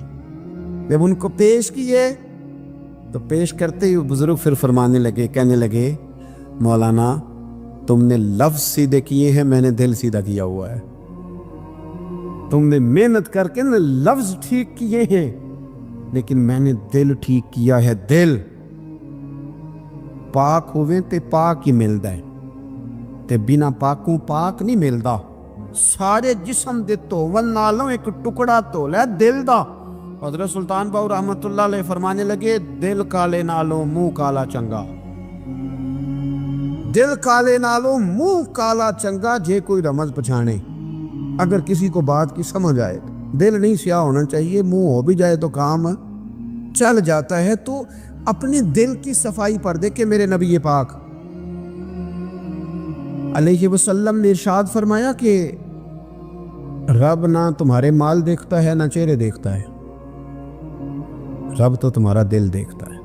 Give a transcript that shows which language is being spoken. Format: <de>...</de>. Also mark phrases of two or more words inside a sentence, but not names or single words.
<ur>جب ان کو پیش کیے تو پیش کرتے ہی بزرگ پھر فرمانے لگے، کہنے لگے مولانا تم نے لفظ سیدھے کیے ہیں، میں نے دل سیدھا کیا ہوا ہے۔ تم نے محنت کر کے لفظ ٹھیک کیے ہیں، لیکن میں نے دل ٹھیک کیا ہے۔</ur> <pa>دل ਪਾਕ ਹੋਵੇ ਤੇ ਪਾਕ ਹੀ ਮਿਲਦਾ ਹੈ ਤੇ ਬਿਨਾ ਪਾਕੋਂ ਪਾਕ ਨਹੀਂ ਮਿਲਦਾ। ਸਾਰੇ ਜਿਸਮ ਦੇ ਧੋਵਨ ਨਾਲੋਂ ਇੱਕ ਟੁਕੜਾ ਧੋ ਲੈ ਦਿਲ ਦਾ।</pa> <ur>حضرت سلطان باؤ رحمت اللہ علیہ فرمانے لگے</ur> <pa>دل کالے نالوں منہ کالا چنگا، دل کالے نالوں منہ کالا چنگا جے کوئی رمز پچھانے۔</pa> <ur>اگر کسی کو بات کی سمجھ آئے، دل نہیں سیاہ ہونا چاہیے، منہ ہو بھی جائے تو کام چل جاتا ہے۔ تو اپنے دل کی صفائی پر دیکھے میرے نبی پاک علیہ وسلم نے ارشاد فرمایا کہ رب نہ تمہارے مال دیکھتا ہے نہ چہرے دیکھتا ہے، رب تو تمہارا دل دیکھتا ہے۔</ur>